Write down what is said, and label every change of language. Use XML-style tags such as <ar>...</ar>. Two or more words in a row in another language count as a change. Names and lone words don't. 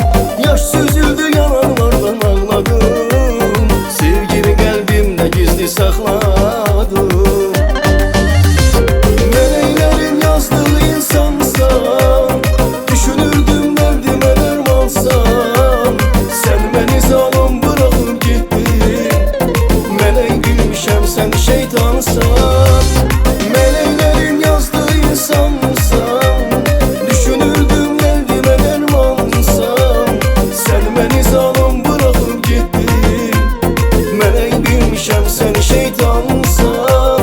<tr>Yaş süzüldü yanaklardan ağladım, sevgini kalbimde gizli sakladım.</tr> <az>Sen şeytansan, mələklərin yazdığı insansan. Düşünürdüm dərdimə dərmansan. Sən məni zalım bırakıb getdin, mələk bilmişəm sən şeytansan.</az>